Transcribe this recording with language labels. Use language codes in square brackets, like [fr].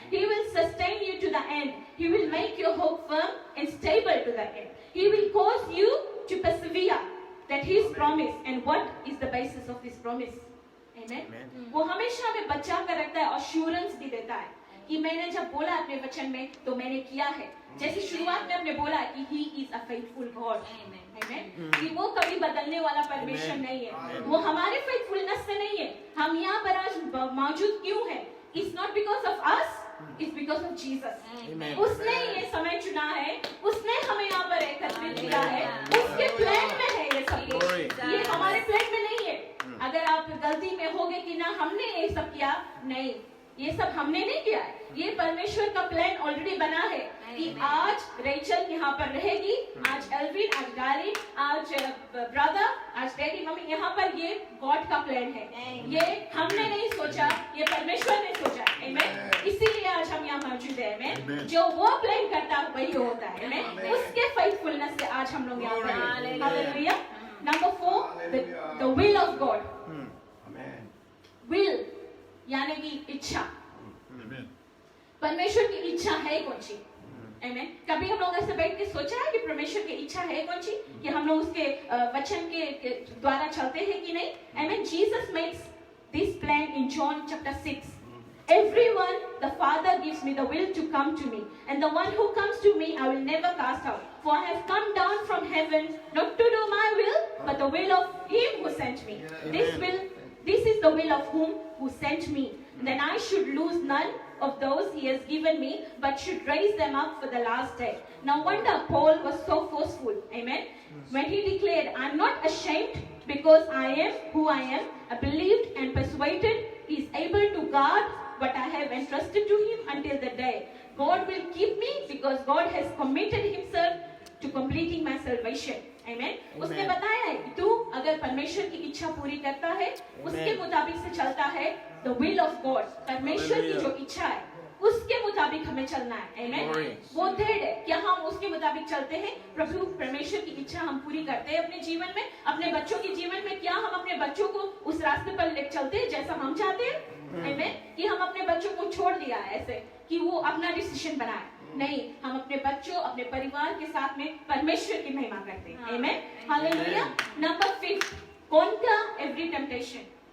[en] He will sustain you to the end. He will make your hope firm and stable to the end. He will cause you to persevere. That His promise, and what is the basis of this promise? Amen. [hi] वो हमेशा हमें बचा कर रखता है, assurance भी देता है कि मैंने जब बोला अपने वचन में तो मैंने किया है. जैसे शुरुआत में हमने बोला कि [en] He is a faithful God. [hi] Amen. कि वो कभी बदलने वाला परमेश्वर नहीं है. वो हमारे faithfulness से नहीं है. हम यहाँ पर आज मौजूद क्यों हैं? [en] It's not because of us. It's because of Jesus. [hi] उसने ये समय चुना है, उसने हमें यहाँ पर एकत्रित किया है, उसके प्लान में है ये सब कुछ. ये हमारे प्लान में नहीं है. अगर आप गलती में होगे कि ना हमने ये सब किया, नहीं, ये सब हमने नहीं किया है, ये परमेश्वर का प्लान ऑलरेडी बना है कि आज रेचल यहाँ पर रहेगी, आज एल्विन, आज गारी, आज ब्रदर, आज डैडी, मम्मी, यहाँ पर ये गॉड का प्लान है। ये हमने नहीं सोचा, ये परमेश्वर ने सोचा। आमेन। इसीलिए आज हम यहाँ मौजूद है। आमेन। जो वो प्लान करता है वही होता है। आमेन। उसके फेथफुलनेस से आज हम लोग यहाँ पर हैं। Hallelujah. [en] Number 4, the will of God। [hi] will यानी कि इच्छा। परमेश्वर की इच्छा है कौन सी? आमेन। कभी हम लोग ऐसे बैठ के सोचा है कि परमेश्वर की इच्छा है कौन सी, कि हम लोग उसके वचन के द्वारा चलते हैं कि नहीं? आमेन। [en] Jesus makes this plan in John chapter 6। Everyone the Father gives me the will to come to me, and the one who comes to me I will never cast out. For I have come down from heaven not to do my will, but the will of Him who sent me. This is the will of who sent me. Then I should lose none of those He has given me, but should raise them up for the last day. No wonder Paul was so forceful. Amen. When he declared, I am not ashamed because I am who I am. I believed and persuaded He is able to guard what I have entrusted to Him until the day. God will keep me because God has committed Himself to completing my salvation. Amen. [hi] उसने बताया है कि तू अगर परमेश्वर की इच्छा पूरी करता है, उसके मुताबिक से चलता है, [en] the will of God, [hi] परमेश्वर की जो इच्छा है उसके मुताबिक हमें चलना है। Amen. वो दृढ़ है क्या हम उसके मुताबिक चलते हैं? प्रभु परमेश्वर की इच्छा हम पूरी करते हैं अपने जीवन में, अपने बच्चों के जीवन में। क्या हम अपने बच्चों को उस रास्ते पर ले चलते हैं जैसा हम चाहते हैं? Amen. कि हम अपने बच्चों को छोड़ दिया है ऐसे कि वो अपना डिसीजन बनाए? नहीं, हम अपने बच्चों, अपने परिवार के साथ में परमेश्वर की महिमा करते हैं। Amen. Hallelujah. [en] Number 5, conquer every temptation।